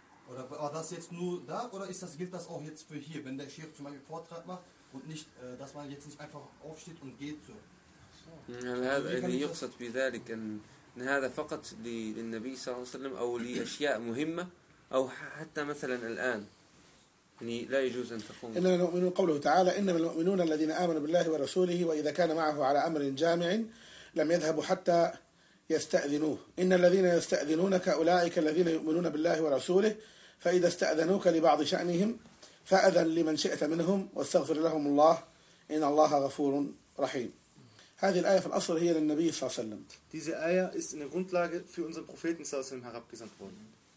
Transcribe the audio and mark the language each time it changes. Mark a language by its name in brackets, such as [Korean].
[German] Oder war das jetzt nur da? Oder gilt das auch jetzt für hier, wenn der Sheikh zum Beispiel Vortrag macht und nicht, dass man jetzt nicht einfach aufsteht und geht so? Ja, das ist nur für den Nabi sallallahu alaihi wa sallam oder für Dinge wichtig oder zum Beispiel jetzt. [Arabic] يعني لا يجوز أن تقوم إنما المؤمنون قوله تعالى إنما المؤمنون الذين آمنوا بالله ورسوله وإذا كان معه على أمر جامع لم يذهبوا حتى يستأذنوه إن الذين يستأذنونك أولئك الذين يؤمنون بالله ورسوله فإذا استأذنوك لبعض شأنهم فأذن لمن شئت منهم واستغفر لهم الله إن الله غفور رحيم. هذه الآية في الأصل هي للنبي صلى الله عليه وسلم. [German] Diese آية ist in der Grundlage für unseren Propheten [Arabic] صلى الله عليه وسلم [German] herabgesandt worden.